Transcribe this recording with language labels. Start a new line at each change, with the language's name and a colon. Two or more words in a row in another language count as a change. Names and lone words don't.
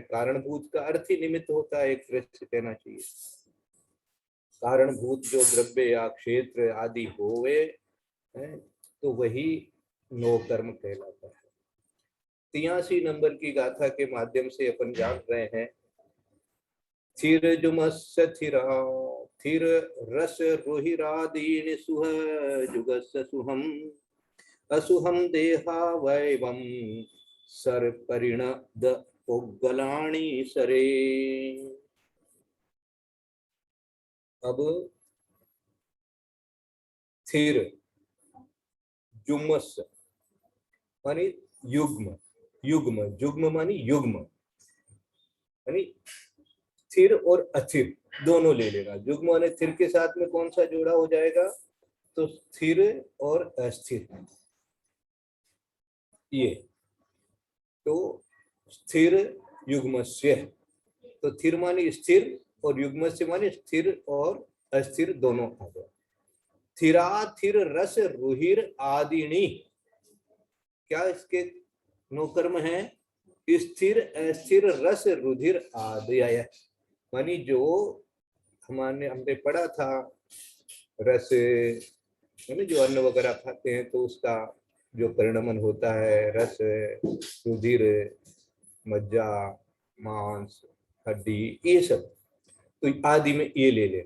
Hindi: कारणभूत का अर्थ ही निमित्त होता है, एक तरह से कहना चाहिए। कारणभूत जो द्रव्य या क्षेत्र आदि होवे हैं तो वही नो कर्म कहलाता है। 83 नंबर की गाथा के माध्यम से अपन जान रहे हैं,
Prakrit languages: थिर जुमस्य थिरा थिर रस रुहिरादीन सुह जुगस्य सुहम असुहम देहा वैवम सर परिणद उग्गलाणी सरे।
Hindi: अब
Prakrit languages: थिर जुमस्य
Hindi: मानी युग्म, युग्म जुग्म मानी युग्म, यानी स्थिर और अस्थिर दोनों ले लेगा। युग्म और स्थिर के साथ में कौन सा जोड़ा हो जाएगा, तो स्थिर और अस्थिर। ये तो
Prakrit languages: स्थिर युग्मस्य,
Hindi: तो स्थिर मानी स्थिर और युग्मस्य मानी स्थिर और अस्थिर दोनों आ गए।
Prakrit languages: स्थिराथिर रस रुहिर आदिनी,
Hindi: क्या इसके नो कर्म है, स्थिर अस्थिर रस रुधिर आदि। मानी जो हमने पढ़ा था, रस यानी जो अन्न वगैरह खाते हैं तो उसका जो परिणमन होता है, रस, रुधिर, मज्जा, मांस, हड्डी, ये सब, तो आदि में ये ले लेना।